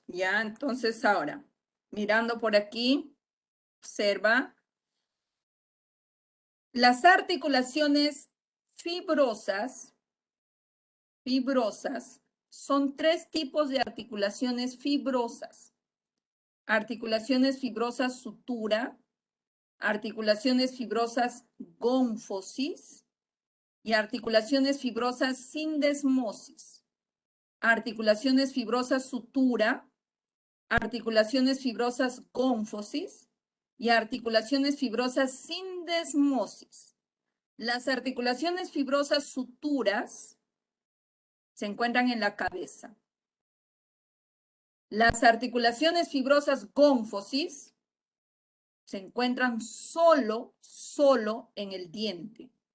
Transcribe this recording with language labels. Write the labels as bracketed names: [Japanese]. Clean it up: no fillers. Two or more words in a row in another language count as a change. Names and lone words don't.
[Spanish] Ya, entonces ahora, mirando por aquí, observa. Las articulaciones fibrosas son 3 tipos de articulaciones fibrosas. Articulaciones fibrosas sutura, articulaciones fibrosas gónfosis y articulaciones fibrosas sindesmosis. Articulaciones fibrosas sutura, articulaciones fibrosas gónfosis y articulaciones fibrosas sindesmosis. Las articulaciones fibrosas suturas se encuentran en la cabeza. Las articulaciones fibrosas gónfosis se encuentran solo en el diente.